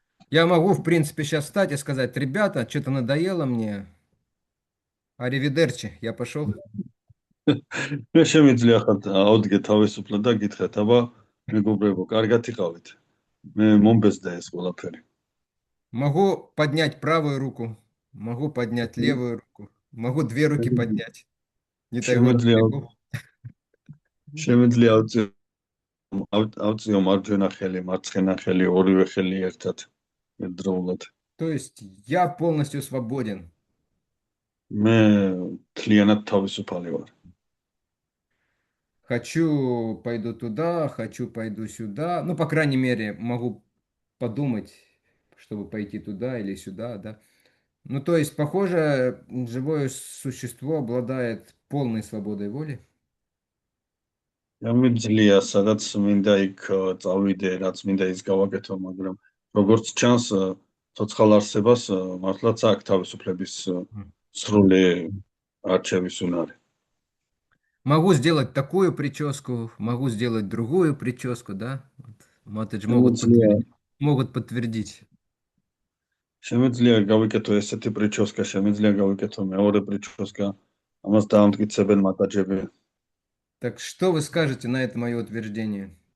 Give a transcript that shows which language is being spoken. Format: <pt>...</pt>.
<ru>Я могу, в принципе, сейчас встать и сказать, ребята, что-то надоело мне, аривидерчи, я пошел.</ru> <ka>მე შემიძლია ხარ ავდგე თავისუფლად და გითხრათ, აბა მეგობრებო, კარგად იყავით. მე მომბეზდა ეს ყველაფერი.</ka> <ru>Могу поднять правую руку, могу поднять левую руку, могу две руки поднять. Не дай бог, далеко.</ru> <ka>შემიძლია ავწიო მარჯვენა ხელი, მარცხენა ხელი, ორივე ხელი ერთად ერთდროულად.</ka> <ru>То есть я полностью свободен.</ru> <ka>მე მთლიანად თავისუფალი ვარ.</ka> <ru>Хочу, пойду туда, хочу, пойду сюда. Ну, по крайней мере, могу подумать, чтобы пойти туда или сюда, да. Ну, то есть, похоже, живое существо обладает полной свободой воли.</ru> <ka>შემიძლია სადაც მინდა იქ წავიდე, რაც მინდა ის გავაკეთო, მაგრამ როგორც ჩანს, ცოცხალ არსებას მართლაც აქვს თავისუფლების სრული არჩევის უნარი.</ka> <ru>Могу сделать такую прическу, могу сделать другую прическу, да? Вот. Матедж могут подтвердить.</ru> <ka>შემიძლია გავიკეთო ესეთი პრიჩოსკა, შემიძლია გავიკეთო მეორე პრიჩოსკა, ამას დაამტკიცებენ მატაჯები.</ka> <ru>Так что вы скажете на это мое утверждение?</ru>